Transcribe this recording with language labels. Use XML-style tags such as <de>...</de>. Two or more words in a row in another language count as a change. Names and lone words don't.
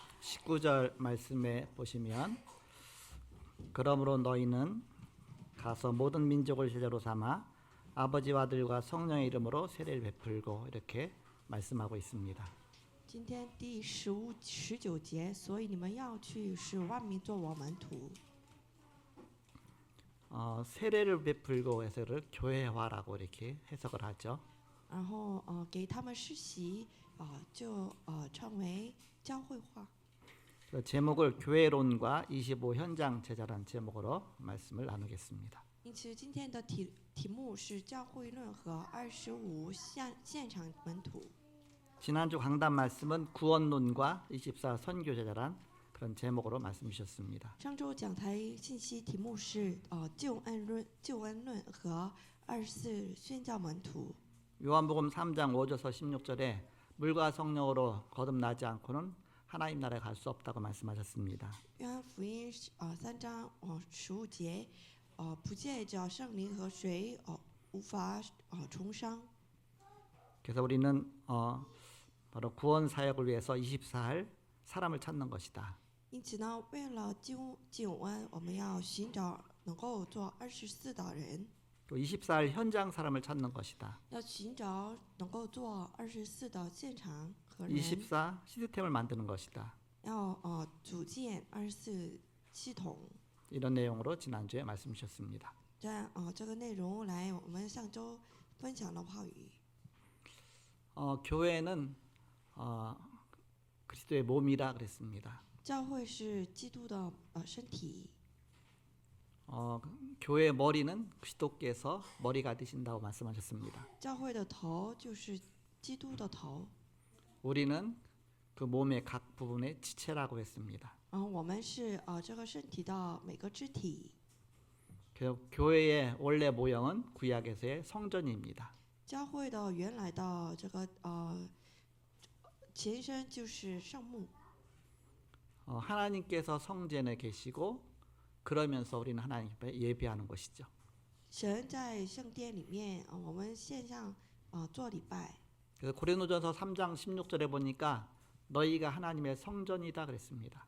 <ko>19절 말씀에 보시면 그러므로 너희는 가서 모든 민족을 제자로 삼아 아버지와 아들과 성령의 이름으로 세례를 베풀고 이렇게 말씀하고 있습니다.</ko> <zh>今天第15、19节，所以你们要去，使万民做我门徒。</zh> <ko>세례를 베풀고 해서를 교회화라고 이렇게 해석을 하죠.</ko> <zh>然后给他们施洗，就称为教会化。</zh> <ko>그 제목을 교회론과 25 현장 제자라는 제목으로 말씀을 나누겠습니다.</ko> <zh>因此，今天的题目是教会论和25现场门徒。</zh> <ko>지난주 강단 말씀은 구원론과 24 선교 제자란 그런 제목으로 말씀 주셨습니다.</ko> <zh>上周讲台信息题目是救恩论和24宣教门徒。</zh> <ko>요한복음 3장 5절에서 16절에 물과 성령으로 거듭나지 않고는 하나님 나라에 갈 수 없다고 말씀하셨습니다.</ko> <zh>约翰福音3章15节，不借着圣灵和水无法重生。</zh> <ko>그래서 우리는 바로 구원 사역을 위해서 24할 사람을 찾는 것이다.</ko> <zh>因此呢，为了救恩，我们要寻找能够做24的人，</zh> <ko>또 24할 현장 사람을 찾는 것이다.</ko> <zh>要寻找能够做24的现场和人，</zh> <ko>24 시스템을 만드는 것이다.</ko> <zh>要组建24系统。</zh> <ko>이런 내용으로 지난주에 말씀 주셨습니다.</ko> <zh>这个内容来，我们上周分享的话语。</zh> <ko>교회는 그리스도의 몸이라 그랬습니다.</ko> <zh>教会是基督的身体，</zh> <ko>교회의 머리는 그리스도께서 머리가 되신다고 말씀하셨습니다.</ko> <zh>教会的头就是基督的头。</zh> <ko>우리는 그 몸의 각 부분의 지체라고 했습니다.</ko> <zh>我们是这个身体的每个肢体。</zh> <ko>그래서 교회의 원래 모형은 구약에서의 성전입니다.</ko> <zh>教会的原来的这个前身就是圣幕。</zh> <ko>하나님께서 성전에 계시고 그러면서 우리는 하나님 앞에 예배하는 것이죠.</ko> <zh>神在圣殿里面，我们献上做礼拜。</zh> <ko>그래서 고린도전서 3장 16절에 보니까 너희가 하나님의 성전이다 그랬습니다.</ko>